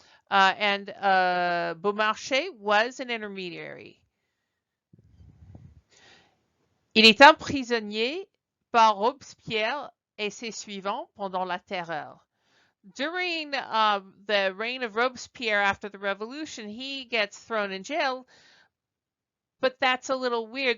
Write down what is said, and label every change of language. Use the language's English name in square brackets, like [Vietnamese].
[English] And Beaumarchais was an intermediary. [French] Il est emprisonné par Robespierre et ses suivants pendant la Terreur. [English] During the reign of Robespierre after the revolution, he gets thrown in jail, but that's a little weird.